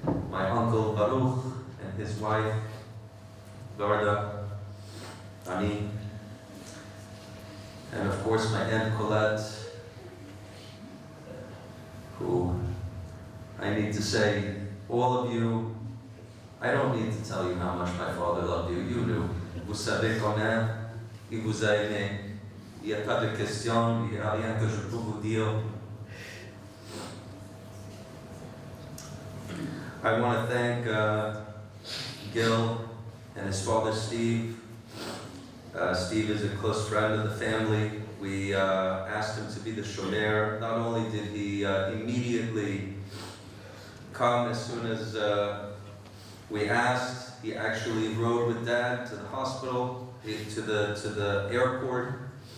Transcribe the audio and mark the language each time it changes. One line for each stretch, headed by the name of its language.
English: My uncle Baruch and his wife Garda, Ani, and of course my Aunt Colette, who I need to say, all of you, I don't need to tell you how much my father loved you. You knew.
French: Vous savez combien il vous a aimé. Il n'y a pas de question, il n'y a rien que je peux vous dire.
English: I want to thank Gil and his father Steve. Steve is a close friend of the family. We asked him to be the shomer. Not only did he immediately come as soon as we asked, he actually rode with Dad to the hospital, to the airport.